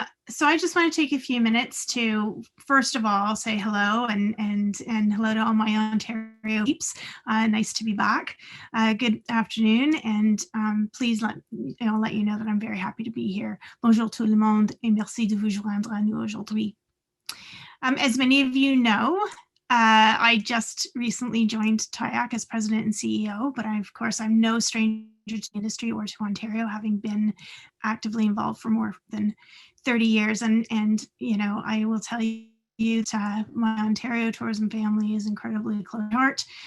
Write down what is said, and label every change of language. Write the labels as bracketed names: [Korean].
[English] So I just want to take a few minutes to, first of all, say hello and hello to all my Ontario peeps. Nice to be back. Good afternoon, and please let you know that I'm very happy to be here. [French] Bonjour tout le monde et merci de vous joindre à nous aujourd'hui. [English] As many of you know, I just recently joined TIAC as president and CEO, but of course, I'm no stranger to the industry or to Ontario, having been actively involved for more than 30 years. And you know, I will tell you that my Ontario tourism family is incredibly close to heart.